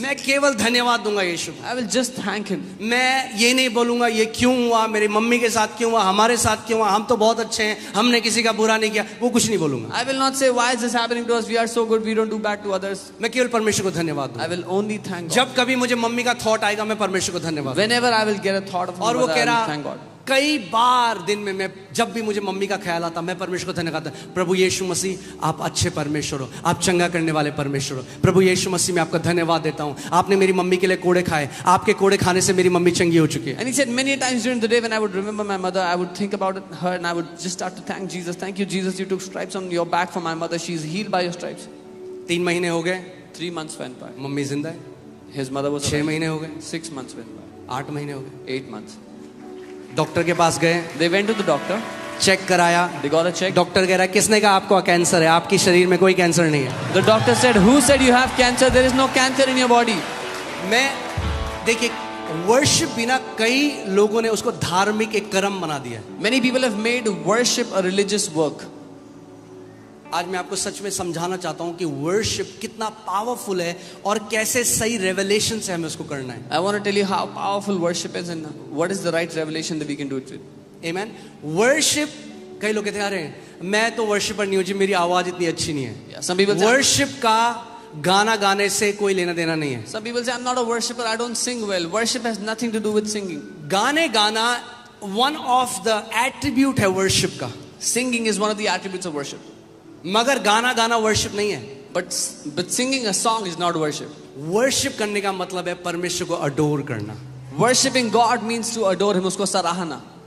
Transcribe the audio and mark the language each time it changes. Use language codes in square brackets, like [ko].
[hi] मैं केवल धन्यवाद दूंगा यीशु। [en] I will just thank Him. [hi] मैं ये नहीं बोलूंगा ये क्यों हुआ, मेरी मम्मी के साथ क्यों हुआ, हमारे साथ क्यों हुआ, हम तो बहुत अच्छे हैं, हमने किसी का बुरा नहीं किया, वो कुछ नहीं बोलूंगा। [en] I will not say, why is this happening to us? We are so good, we don't do bad to others. [hi] मैं केवल परमेश्वर को धन्यवाद [en] I [hi] दूंगा। [en] will only thank God. [hi] जब कभी मुझे मम्मी का थॉट आएगा मैं परमेश्वर को धन्यवाद [en] Whenever I will get a thought of my [hi] और वो [en] mother, [hi] कह [en] I will [hi] रहा [en] thank God. [hi] कई बार दिन में मैं जब भी मुझे मम्मी का ख्याल आता मैं परमेश्वर को धन्यवाद करता, प्रभु यीशु मसीह आप अच्छे परमेश्वर हो, आप चंगा करने वाले परमेश्वर हो। प्रभु यीशु मसीह मैं आपका धन्यवाद देता हूँ, आपने मेरी मम्मी के लिए कोड़े खाए, आपके कोड़े खाने से मेरी मम्मी चंगी हो चुकी है। [en] And he said many times during the day when I would remember my mother, I would think about her and I would just start to thank Jesus. Thank you, Jesus, you took stripes on your back for my mother. She's healed by your stripes. [hi] 3 महीने हो गए, [en] 3 months went by. [hi] Mummy जिंदा है। [en] His mother was [hi] 6 [en] alive. [hi] महीने हो गए, [en] 6 months went by. [hi] 8 महीने हो गए, [en] 8 months. [hi] डॉक्टर के पास गए, [en] They went to the doctor. [hi] Check कराया, [en] They got a check. [hi] Doctor कह रहा है किसने कहा आपको कैंसर है, आपकी शरीर में कोई कैंसर नहीं है। [en] The doctor said, who said you have cancer? There is no cancer in your body. [hi] मैं देखिए वर्शिप बिना कई लोगों ने उसको धार्मिक एक कर्म बना दिया है। [en] Many people have made worship a religious work. [hi] आज मैं आपको सच में समझाना चाहता हूं कि वर्शिप कितना पावरफुल है और कैसे सही रेवलेशन से हमें उसको करना है। [en] I want to tell you how powerful worship is and what is the right revelation that we can do it with. Amen. [hi] Worship, कई लोग कहते हैं अरे मैं तो वर्शिपर नहीं हूं जी, मेरी आवाज इतनी अच्छी नहीं है। [en] Yeah, some people say, [hi] worship का गाना गाने से कोई लेना देना नहीं है। [en] some people say I'm not a worshipper, I don't sing well. Worship has nothing to do with singing. [hi] गाने गाना [en] one of the attribute [hi] है वर्शिप का, [en] Singing is one of the attributes of worship. [hi] मगर गाना गाना worship नहीं है। [en] But singing a song is not worship. [hi] Worship करने का मतलब है परमेश्वर को अडोर करना। [en] Worshipping God means to adore Him, [hi] उसको सराहना.